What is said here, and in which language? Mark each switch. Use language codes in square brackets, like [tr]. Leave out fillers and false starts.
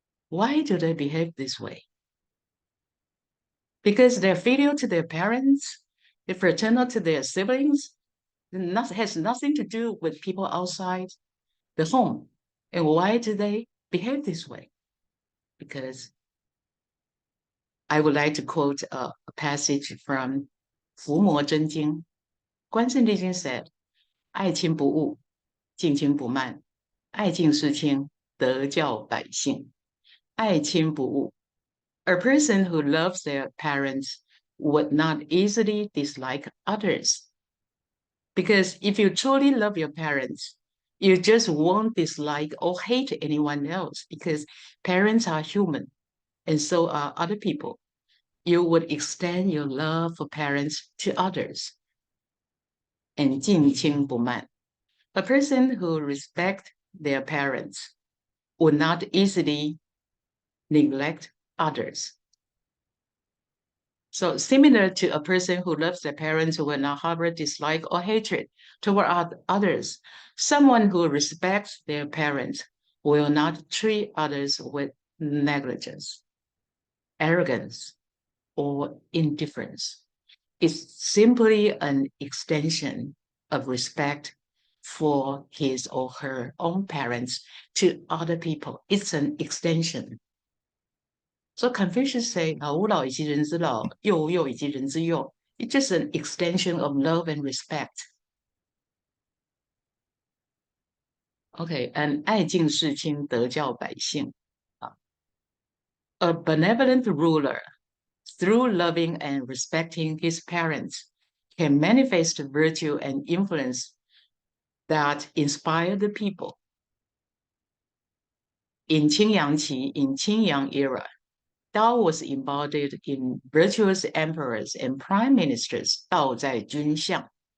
[en] Why do they behave this way? Because they're filial to their parents, they're fraternal to their siblings, has nothing to do with people outside the home. And why do they behave this way? Because I would like to quote a passage from 伏魔真经. [zh] 观世音 said, 爱亲不误，敬亲不慢，爱敬事亲，德教百姓。爱亲不误. [en] A person who loves their parents would not easily dislike others. Because if you truly love your parents, you just won't dislike or hate anyone else because parents are human and so are other people. You would extend your love for parents to others. [zh] And 敬亲不慢. [en] A person who respects their parents would not easily neglect others. So similar to a person who loves their parents who will not harbor dislike or hatred toward others, someone who respects their parents will not treat others with negligence, arrogance, or indifference. It's simply an extension of respect for his or her own parents to other people. It's an extension. So Confucius say, [zh] 吾老以及人之老，幼吾幼以及人之幼. [en] It's just an extension of love and respect. [zh] Okay, and 爱敬事亲，德教百姓. [en] A benevolent ruler, through loving and respecting his parents, can manifest virtue and influence that inspire the people. In Qingyang era, Tao was embodied in virtuous emperors and prime ministers, [zh] 道在君相.